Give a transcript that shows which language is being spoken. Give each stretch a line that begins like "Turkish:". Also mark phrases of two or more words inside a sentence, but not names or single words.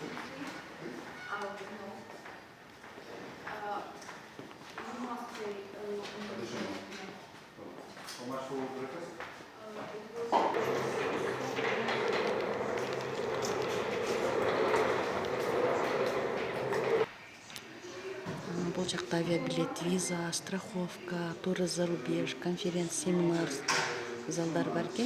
English: No. You must pay Additional. How much for breakfast?
Kyrgyz: Бул жакта авиабилет, виза, страховка,
Russian: туры за рубеж,
Kyrgyz: конференция, семинар залдар бар экен.